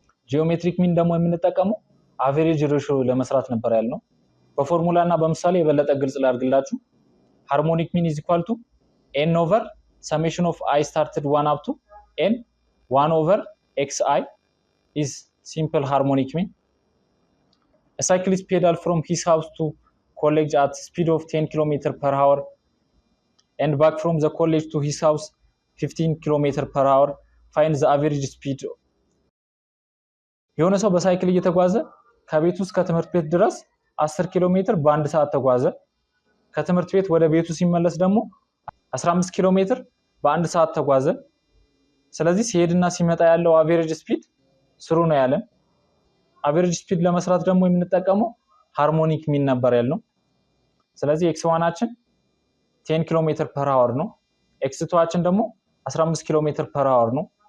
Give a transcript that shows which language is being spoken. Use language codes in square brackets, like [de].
[am] ጂኦሜትሪክ ሚን ደግሞ የምንጠቀመው አቨሬጅ ሬሾ ለመስራት ነበር ያልነው። በፎርሙላ እና በምሳሌ የበለጠ ግልጽ ላድርግላችሁ። [en] ሃርሞኒክ ሚን is equal to n over summation of I started 1 up to n 1 over xi is simple harmonic mean. A cyclist pedaled from his house to college at speed of 10 km/h and back from the college to his house 15 km/h. Find the average speed. [am] የሆነ ሰው በሳይክል እየተጓዘ ከቤቱ እስከ ትምህርት ቤት ድረስ 10 ኪሎ ሜትር በአንድ ሰዓት ተጓዘ። ከትምህርት ቤት ወደ ቤቱ ሲመለስ ደግሞ 15 ኪሎ ሜትር በአንድ ሰዓት ተጓዘ። ስለዚህ ሲሄድና ሲመጣ ያለው አቨሬጅ ስፒድ ስሩ ነው ያለን። አቨሬጅ ስፒድ ለመስራት ደግሞ የምንጠቀመው ሃርሞኒክ ሚን ነበር ያልነው። ስለዚህ x1አችን 10 ኪሎ ሜትር ፐር አወር ነው። x2አችን ደግሞ 15 ኪሎ ሜትር ፐር አወር ነው።